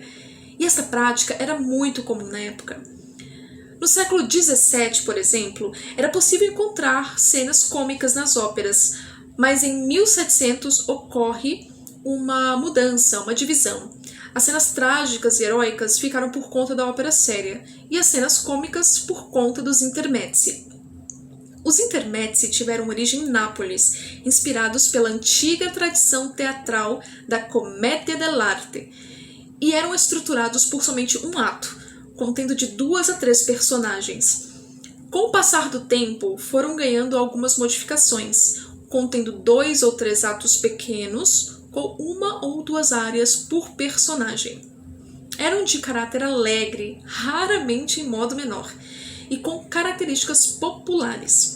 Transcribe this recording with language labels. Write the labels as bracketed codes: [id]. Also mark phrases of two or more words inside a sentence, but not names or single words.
[pt] E essa prática era muito comum na época. No século XVII, por exemplo, era possível encontrar cenas cômicas nas óperas, mas em 1700 ocorre uma mudança, uma divisão. As cenas trágicas e heróicas ficaram por conta da ópera séria, e as cenas cômicas por conta dos intermezzi. Os intermezzi tiveram origem em Nápoles, inspirados pela antiga tradição teatral da [it] commedia dell'arte, [pt] e eram estruturados por somente um ato, contendo de 2 a 3 personagens. Com o passar do tempo, foram ganhando algumas modificações, contendo 2 ou 3 atos pequenos, com 1 ou 2 áreas por personagem. Eram de caráter alegre, raramente em modo menor, e com características populares.